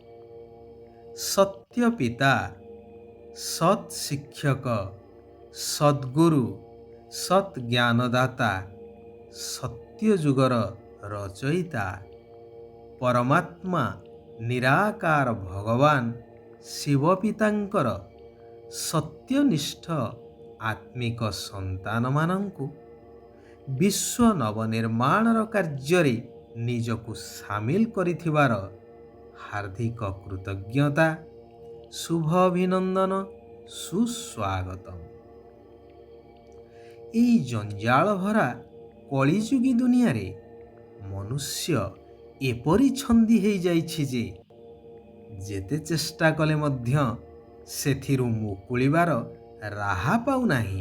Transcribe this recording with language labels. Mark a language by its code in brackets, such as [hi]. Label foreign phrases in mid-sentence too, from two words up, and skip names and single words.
[or] ସତ୍ୟ ପିତା ସତ ଶିକ୍ଷକ ସଦ୍ଗୁରୁ ସତ ଜ୍ଞାନଦାତା, ସତ୍ୟ ଯୁଗର ରଚୟିତା ପରମାତ୍ମା ନିରାକାର ଭଗବାନ ଶିବ ପିତାଙ୍କର ସତ୍ୟନିଷ୍ଠ ଆତ୍ମିକ ସନ୍ତାନ ମାନଙ୍କୁ ବିଶ୍ୱ ନବନିର୍ମାଣର କାର୍ଯ୍ୟ ନିଜକୁ ସାମିଲ କରିଥିବାର ହାର୍ଦ୍ଦିକ କୃତଜ୍ଞତା ଶୁଭ ଅଭିନନ୍ଦନ, सुस्वागतम। ଏଇ ଜଞ୍ଜାଳ ଭରା କଳିଯୁଗୀ ଦୁନିଆରେ ମନୁଷ୍ୟ ଏପରି ଛନ୍ଦି ହେଇ ଯାଇଛି ଯେ ଯେତେ ଚେଷ୍ଟା କଲେ ମଧ୍ୟ ସେଥିରୁ ମୁକୁଳିବାର ରାହା ପାଉ ନାହିଁ।